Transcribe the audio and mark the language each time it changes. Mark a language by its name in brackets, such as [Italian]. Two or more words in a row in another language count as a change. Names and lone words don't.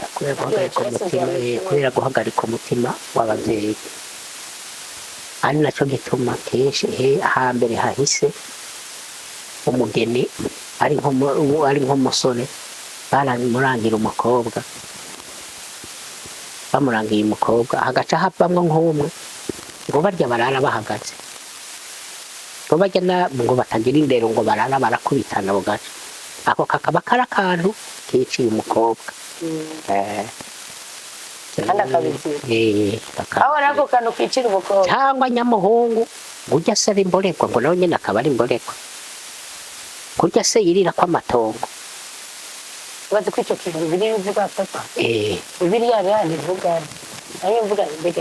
[Rundi] kubera guhagarika umutima w'ababyeyi ari nacyo gituma kenshi hambere hahise umugeni ari nk'umusore baramurangira umukobwa bamurangiye umukobwa hagaca havamwo nk'umwe ngo barya barara bahagaze ngo barya ngo batagira indero ngo barara barakubitana bugaca ako kakaba kari akantu kiciye umukobwa kandi akabizira aho nako kantu kicira umukobwa cyangwa nyamuhungu ujya se ari imborekwa ngo nawe nyine akaba ari imborekwa kurya se yirira kw'amatongo bazi ko icyo kintu biri bivuga papa biriya bivuga nayo mvuga mbega